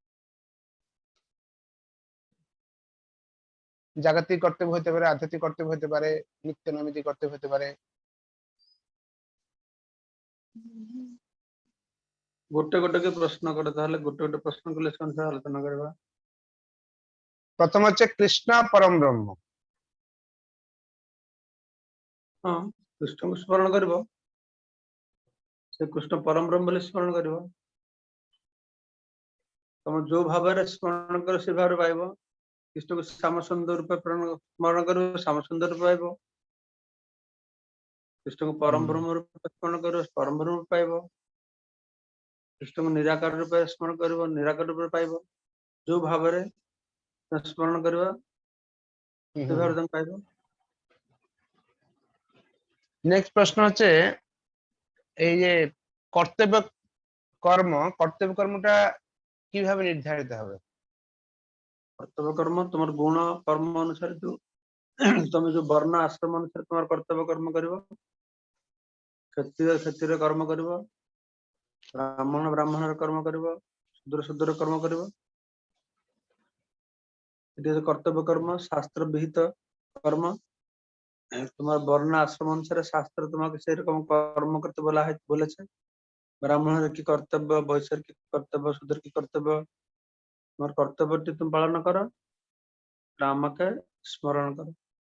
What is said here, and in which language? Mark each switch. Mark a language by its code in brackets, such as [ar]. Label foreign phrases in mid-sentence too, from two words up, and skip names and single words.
[bn] জাগতিক কর্তব্য হতে পারে, আধ্যাত্মিক কর্তব্য হতে পারে, নিত্য নৈমিত্তিক কর্তব্য হতে পারে। [or] ଗୋଟେ ଗୋଟେ [bn] কে প্রশ্ন করে, তাহলে [or] ଗୋଟେ ଗୋଟେ [bn] প্রশ্ন করলে সংখ্যা আলোচনা করবা। প্রথম হচ্ছে কৃষ্ণ পরম ব্রহ্ম। [or] ହଁ, କୃଷ୍ଣଙ୍କୁ ସ୍ମରଣ କରିବ, ସେ କୃଷ୍ଣ ପରମ ବ୍ରହ୍ମ ବୋଲି ସ୍ମରଣ କରିବ। ତମ ଯୋଉ ଭାବରେ ସ୍ମରଣ କର ସେ ଭାବରେ ପାଇବ। କୃଷ୍ଣଙ୍କୁ ଶ୍ୟାମ ସୁନ୍ଦର ରୂପେ ସ୍ମରଣ କରିବ, ଶ୍ୟାମ ସୁନ୍ଦର ରୂପେ ପାଇବ। କୃଷ୍ଣଙ୍କୁ ପରମ ବ୍ରହ୍ମ ରୂପେ ସ୍ମରଣ କରିବ, ପରମ ବ୍ରହ୍ମ ରୂପେ ପାଇବ। କୃଷ୍ଣଙ୍କୁ ନିରାକାର ରୂପେ ସ୍ମରଣ କରିବ, ନିରାକାର ରୂପେ ପାଇବ। ଯୋଉ ଭାବରେ ସ୍ମରଣ କରିବ ସେ ଭାବରେ ତମେ ପାଇବ। [bn] নেক্সট প্রশ্ন হচ্ছে এই যে কর্তব্য কর্মটা কিভাবে নির্ধারিত হবে। কর্তব্য কর্ম তোমার গুণ কর্ম অনুসারে তুমি [or] ଯୋଉ ବର୍ଣ୍ଣ ଆଶ୍ରମ ଅନୁସାରେ [bn] তোমার [or] କର୍ତ୍ତବ୍ୟ କର୍ମ କରିବ। କ୍ଷତ୍ରିୟ କର୍ମ କରିବ, ବ୍ରାହ୍ମଣର କର୍ମ କରିବ, ଶୂଦ୍ର କର୍ମ କରିବ। [bn] এটি হচ্ছে কর্তব্য কর্ম, শাস্ত্র বিহিত কর্ম। তোমার বর্ণ আশ্রম অনুসারে শাস্ত্র তোমাকে সেই রকম কর্ম করতে বলেছে। ব্রাহ্মণের কি কর্তব্য, বৈশ্যের কি কর্তব্য, শূদ্রের কি কর্তব্য, তোমার কর্তব্যটি তুমি পালন করো, আমাকে স্মরণ করো।